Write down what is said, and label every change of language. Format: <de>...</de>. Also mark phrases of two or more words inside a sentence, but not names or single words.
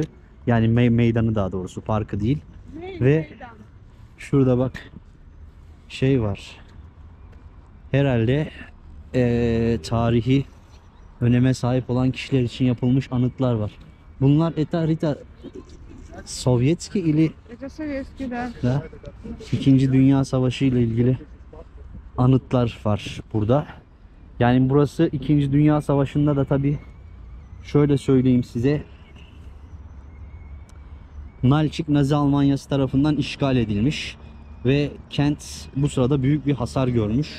<tr>Yani meydanı, daha doğrusu parkı değil. Ve şurada bak şey var. Herhalde tarihi öneme sahip olan kişiler için yapılmış anıtlar var. Bunlar Rita Sovyetski ili</tr> <ru>Это советский, да.</ru> <tr>da İkinci Dünya Savaşı ile ilgili anıtlar var burada. Yani burası İkinci Dünya Savaşı'nda da tabii şöyle söyleyeyim size, Nalçik Nazi Almanyası tarafından işgal edilmiş ve kent bu sırada büyük bir hasar görmüş.</tr>